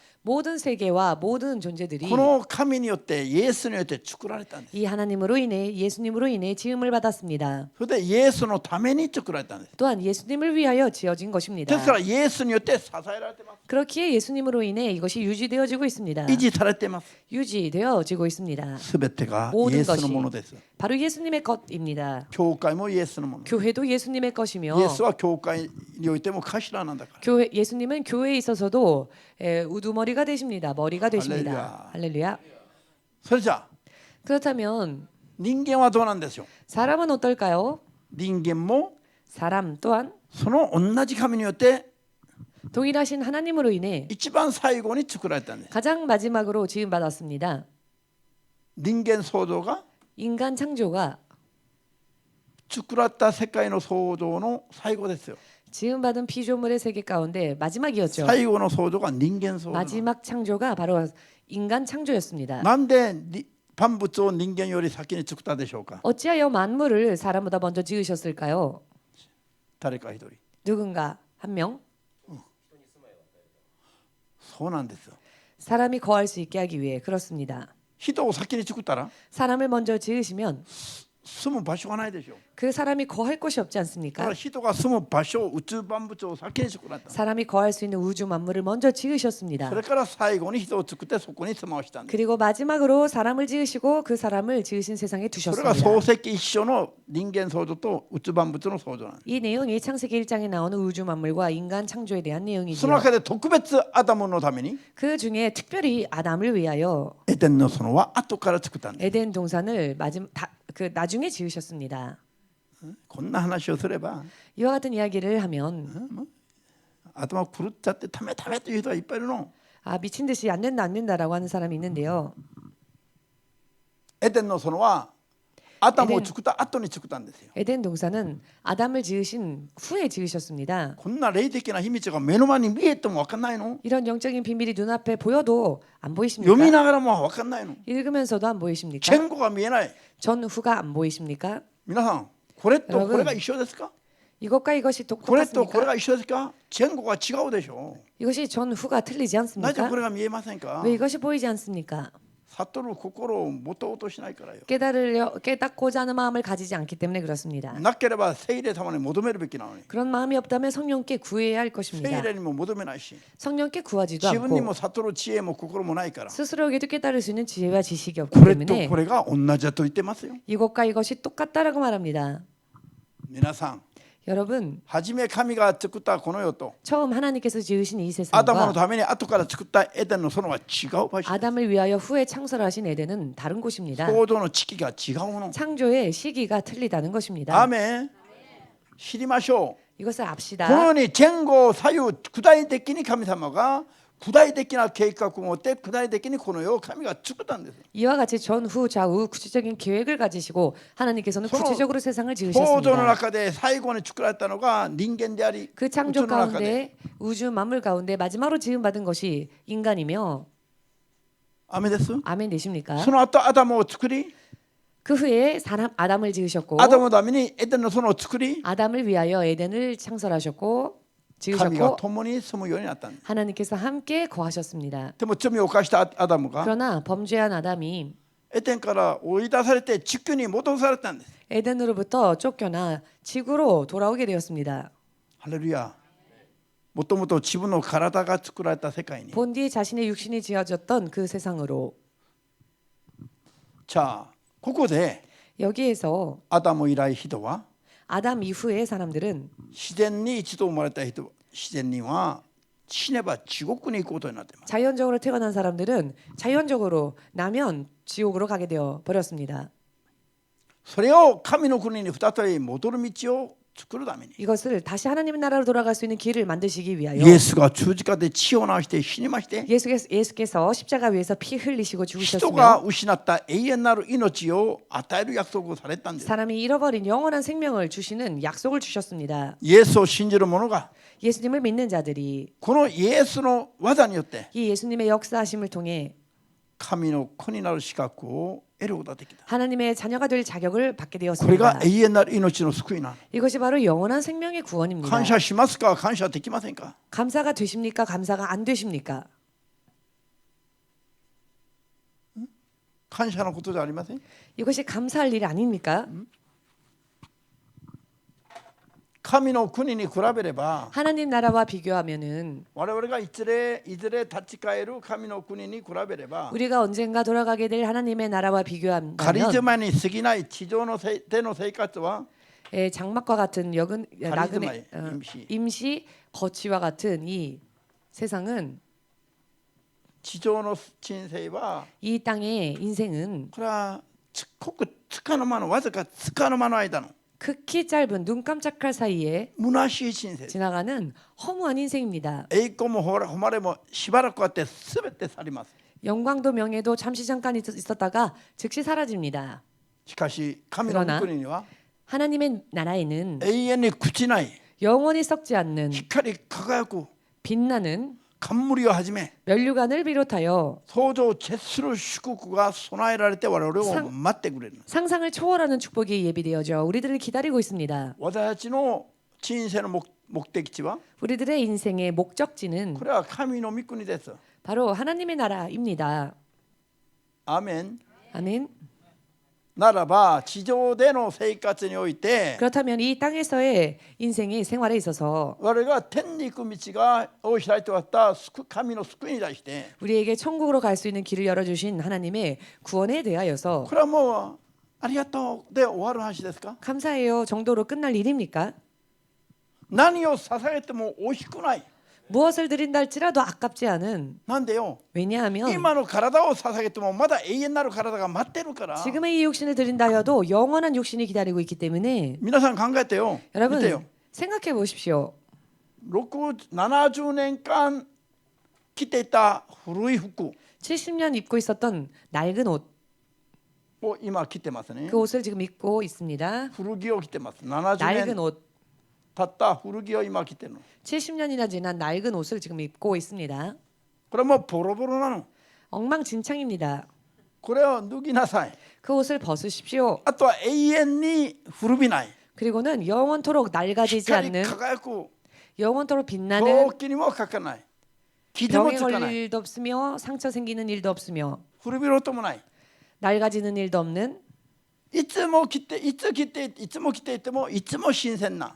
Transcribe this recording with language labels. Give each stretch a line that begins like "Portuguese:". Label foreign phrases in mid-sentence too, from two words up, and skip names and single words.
Korean: 모든 세계와 모든 존재들이
Japanese: この神によってイエスによって作られたんです
Korean: 이 하나님으로 인해 예수님으로 인해 지음을 받았습니다.
Japanese: それでイエスのために作られたんです
Korean: 또한 예수님을 위하여 지어진
Japanese: で
Korean: 것입니다.
Japanese: すからイエスによって支えられてます
Korean: 그렇기에 예수님으로 인해 이것이 유지되어지고 있습니다.
Japanese: 維持されています
Korean: 유지되어지고 있습니다.
Japanese: すべてがイ
Korean: 모든
Japanese: エスの
Korean: 것이
Japanese: ものです
Korean: 바로 예수님의 것입니다.
Japanese: 教会もイエスのもの
Korean: 교회도 예수님의 것이며
Japanese: イエスは教会においても頭なんだから
Korean: 교회 예수님은 교회에 있어서도 우두머리가 되십니다. 머리가 되십니다. 할렐루야.
Japanese: それじゃあ
Korean: 그렇다면
Japanese: 人間はどうなんでしょう
Korean: 사람은 어떨까요?
Japanese: 人間も
Korean: 사람 또한
Japanese: その同じ神によって
Korean: 동일하신 하나님으로 인해
Japanese: 一番最後に作られたんです
Korean: 가장 마지막으로 지음 받았습니다.
Japanese: 人間創造が
Korean: 인간 창조가
Japanese: 作られた世界の創造の最後ですよ
Korean: 지음 받은 피조물의 세계 가운데 마지막이었죠.
Japanese: 最後の創造が人間創造
Korean: 마지막 창조가 바로 인간 창조였습니다.
Japanese: なんで万物を人間より先に作ったでしょうか
Korean: 어찌하여 만물을 사람보다 먼저 지으셨을까요?
Japanese: 誰か一人
Korean: 누군가 한 명?
Japanese: そうなんですよ
Korean: 사람이 거할 수 있게 하기 위해 그렇습니다.
Japanese: 人を先に作ったら
Korean: 사람을 먼저 지으시면
Japanese: 住む場所がないでしょう
Korean: 그 사람이 거할 곳이 없지
Japanese: だから
Korean: 않습니까?
Japanese: 人が住む場所宇宙万物を先に作られた
Korean: 사람이 거할 수 있는 우주 만물을 먼저 지으셨습니다.
Japanese: それから最後に人を作ってそこに住まわしたんです
Korean: 그리고 마지막으로 사람을 지으시고 그 사람을 지으신 세상에
Japanese: それが
Korean: 두셨습니다.
Japanese: 創世記一緒の人間創造と宇宙万物の創造なんです
Korean: 이 내용이 창세기 1장에 나오는 우주 만물과 인간 창조에 대한
Japanese: その
Korean: 내용이지요.
Japanese: 中で特別アダムのために
Korean: 그 중에 특별히 아담을 위하여
Japanese: エデンの園は後から作ったんです
Korean: 에덴 동산을 나중에 지으셨습니다.
Japanese: こんな話をすれば
Korean: 이와 같은 이야기를 하면
Japanese: 頭狂っちゃってダメダメという人がいっぱいいるの
Korean: 미친 듯이 안 된다라고 하는 사람이 있는데요.
Japanese: エデンの園はアダムを作った後に作ったんですよ
Korean: 에덴 동산은 아담을 지으신 후에 지으셨습니다.
Japanese: こんな霊的な秘密が目の前に見えても分かんないの
Korean: 이런 영적인 비밀이 눈앞에 보여도 안
Japanese: 読み
Korean: 보이십니까?
Japanese: ながらも分かんないの
Korean: 읽으면서도 안 보이십니까?
Japanese: 前後が見えない
Korean: 전후가 안 보이십니까?
Japanese: 皆さんこれと
Korean: 여러분
Japanese: これが一緒ですか
Korean: 이것과 이것이
Japanese: これとこれ
Korean: 똑같습니까?
Japanese: が一緒ですか前後が違うでしょ
Korean: 이것이 전후가 틀리지
Japanese: なぜ
Korean: 않습니까?
Japanese: これが見えませんか
Korean: 왜 이것이 보이지 않습니까?
Japanese: 悟る心を持とうとしないからよ
Korean: 깨닫고자 하는 마음을 가지지 않기 때문에 그렇습니다.
Japanese: なければ聖霊様に求めるべきなのに
Korean: 그런 마음이 없다면 성령께 구해야 할
Japanese: 聖
Korean: 것입니다.
Japanese: 霊にも求めないし
Korean: 성령께 구하지도
Japanese: 自分にも
Korean: 않고
Japanese: 悟る知恵も心もないから
Korean: 스스로에게도 깨달을 수 있는 지혜와 지식이 없기
Japanese: これと
Korean: 때문에
Japanese: これが同じだと言ってますよ
Korean: 이것과 이것이 똑같다라고 말합니다.
Japanese: 皆さん
Korean: 여러분
Japanese: 初め神が作ったこの世と
Korean: 처음 하나님께서 지으신 이
Japanese: アダムの
Korean: 세상과
Japanese: ために後から作ったエデンの園は違う場所
Korean: 아담을 위하여 후에 창설하신 에덴은 다른 곳입니다.
Japanese: 創造の時期が違うの
Korean: 창조의 시기가 틀리다는 것입니다.
Japanese: アーメン知りましょ
Korean: 이것을
Japanese: うこの
Korean: 압시다.
Japanese: ように前後左右具体的に神様が具体的な計画を持って具体的にこの世を神が作ったんです
Korean: 이와 같이 전후 좌우 구체적인 계획을 가지시고 하나님께서는 서로 구체적으로 세상을
Japanese: 創造の
Korean: 지으셨습니다.
Japanese: 中で最後に作られたのが人間であり
Korean: 그
Japanese: 宇宙
Korean: 창조
Japanese: の中で
Korean: 가운데 우주 만물 가운데 마지막으로 지음받은 것이 인간이며
Japanese: 雨です
Korean: 아멘 되십니까?
Japanese: その後アダムを作り
Korean: 그 후에 사람 아담을 지으셨고
Japanese: アダムのためにエデンの園を作り
Korean: 아담을 위하여 에덴을 창설하셨고
Japanese: 神が
Korean: 지으셨고
Japanese: 共に住むようになったんです
Korean: 하나님께서 함께 거하셨습니다.
Japanese: でも罪を犯したアダムが
Korean: 그러나 범죄한 아담이
Japanese: エデンから追い出されて地球に戻されたんです
Korean: 에덴으로부터 쫓겨나 지구로 돌아오게 되었습니다.
Japanese: ハレルヤもともと自分の体が作られた世界に
Korean: 본디 자신의 육신이 지어졌던 그 세상으로
Japanese: じゃあここで
Korean: 여기에서
Japanese: アダム以来人は
Korean: 아담 이후의 사람들은
Japanese: 自然に一度生まれた人、自然には死ねば地獄に行くことになっています。
Korean: 자연적으로 태어난 사람들은 자연적으로 나면 지옥으로 가게 되어 버렸습니다.
Japanese: それを神の国に再び戻る道を作るために
Korean: 이것을 다시 하나님의 나라로 돌아갈 수 있는 길을 만드시기 위하여
Japanese: イエスが十字架で血を流して死にまして
Korean: 예수께서 십자가 위에서 피 흘리시고
Japanese: 人
Korean: 죽으셨으며
Japanese: が失った永遠なる命を与える約束をされたんです。
Korean: 사람이 잃어버린 영원한 생명을 주시는 약속을 주셨습니다.
Japanese: イエスを信じる者が
Korean: 예수님을 믿는 자들이
Japanese: このイエスの技によって
Korean: 이 예수님의 역사하심을 통해
Japanese: 神の子になる資格を得ることができた。
Korean: 하나님의 자녀가 될 자격을 받게
Japanese: これ
Korean: 되었습니다.
Japanese: が永遠なる命の救いなの。
Korean: 이것이 바로 영원한 생명의 구원입니다.
Japanese: 感謝しますか、感謝できませんか。
Korean: 감사가 되십니까? 감사가 안 되십니까?
Japanese: 感謝のことじゃありません。
Korean: 이것이 감사할 일 아닙니까?
Japanese: 神の国に比べれば
Korean: 하나님 나라와 비교하면은
Japanese: 我々がいずれ立ち返る神の国に比べれば
Korean: 우리가 언젠가 돌아가게 될 하나님의 나라와
Japanese: 仮
Korean: 비교한다면
Japanese: 島に過ぎない地上のでの生活は
Korean: 장막과 같은 나그네 가리즈마의 임시 거치와 같은 이 세상은
Japanese: 地上の人生は
Korean: 이 땅의 인생은
Japanese: これはごくつかの間のわずかつかの間の間の
Korean: 극히 짧은 눈 깜짝할 사이에
Japanese: 虚しい人生。
Korean: 지나가는 허무한 인생입니다.
Japanese: 栄光も誉れもしばらくあってすべて去ります。
Korean: 영광도 명예도 잠시 잠깐 있었다가 즉시 사라집니다.
Japanese: しかし神の御国には
Korean: 하나님의 나라에는
Japanese: 永遠に朽ちない
Korean: 영원히 썩지 않는
Japanese: 光り輝く
Korean: 빛나는
Japanese: 冠をはじめ
Korean: 면류관을 비롯하여
Japanese: 想像を絶する祝福が備えられて我々を待ってくれる。
Korean: 상상을 초월하는 축복이 예비되어져 우리들을 기다리고 있습니다.
Japanese: 私たちの人生の目的地は
Korean: 우리들의 인생의 목적지는
Japanese: これは神の御国です。
Korean: 바로 하나님의 나라입니다.
Japanese: アーメン。
Korean: 아멘.
Japanese: ならば地上での生活において
Korean: 그렇다면 이 땅에서의 인생의 생활에 있어서
Japanese: 我々が天に行く道がを開いて왔다神の救いに対して
Korean: 우리에게 천국으로 갈 수 있는 길을 열어주신 하나님의 구원에 대하여서
Japanese: これはもうありがとうで終わる話ですか。
Korean: 감사해요 정도로 끝날 일입니까?
Japanese: 何を捧げても惜しくない。
Korean: 무엇을 드린다 할지라도 아깝지 않은
Japanese: なんでよ
Korean: 왜냐하면
Japanese: 今の体を捧げてもまだ永遠なる体が待ってるから。
Korean: 지금의 이 육신을 드린다 하여도 영원한 육신이 기다리고 있기 때문에
Japanese: 皆さん考えてよ。見てよ。
Korean: 여러분 생각해 보십시오.
Japanese: 70 年間着ていた古い服
Korean: 70년 입고 있었던 낡은 옷,
Japanese: を今着てますね。
Korean: 그 옷을 지금 입고 있습니다.
Japanese: 古着を着てます。70
Korean: 낡은
Japanese: 年
Korean: 옷,
Japanese: 経った古着を今着てるの。
Korean: 70년이나 지난 낡은 옷을 지금 입고 있습니다.
Japanese: これもうボロボロなの。
Korean: 엉망진창입니다.
Japanese: これを脱ぎなさい。
Korean: 그 옷을 벗으십시오.
Japanese: あとは永遠に古びない。
Korean: 그리고는 영원토록 낡아지지
Japanese: 光り
Korean: 않는
Japanese: 輝く。
Korean: 영원토록
Japanese: 病
Korean: 빛나는
Japanese: 気にもかかない。傷も
Korean: 병에
Japanese: つか
Korean: 걸릴
Japanese: ない。
Korean: 일도 없으며 상처 생기는 일도 없으며
Japanese: 古びろともない。
Korean: 낡아지는 일도 없는
Japanese: いつも着ていつも着ていてもいつも新鮮な。